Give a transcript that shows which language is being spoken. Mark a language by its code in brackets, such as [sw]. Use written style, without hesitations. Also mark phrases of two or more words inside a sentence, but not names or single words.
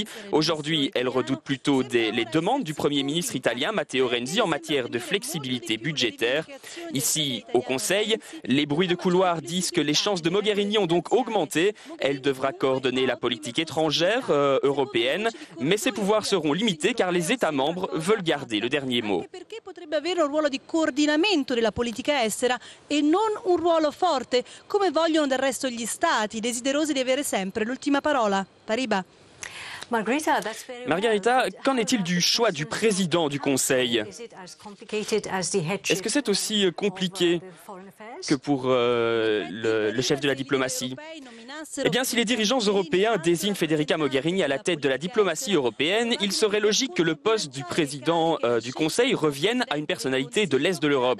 [fr] Aujourd'hui, elle redoute plutôt les demandes du Premier ministre italien Matteo Renzi en matière de flexibilité budgétaire. Ici, au Conseil, les bruits de couloir disent que les chances de Mogherini ont donc augmenté. Elle devra coordonner la politique étrangère européenne, mais ses pouvoirs seront limités car les États membres veulent garder le dernier mot. [it] Perché potrebbe avere un ruolo di coordinamento della politica estera e non un ruolo forte, come vogliono del resto gli Stati, desiderosi di avere sempre l'ultima parola. Pariba. [fr] Margarita, qu'en est-il du choix du président du Conseil? Est-ce que c'est aussi compliqué que pour le chef de la diplomatie? Eh bien, si les dirigeants européens désignent Federica Mogherini à la tête de la diplomatie européenne, il serait logique que le poste du président du Conseil revienne à une personnalité de l'Est de l'Europe.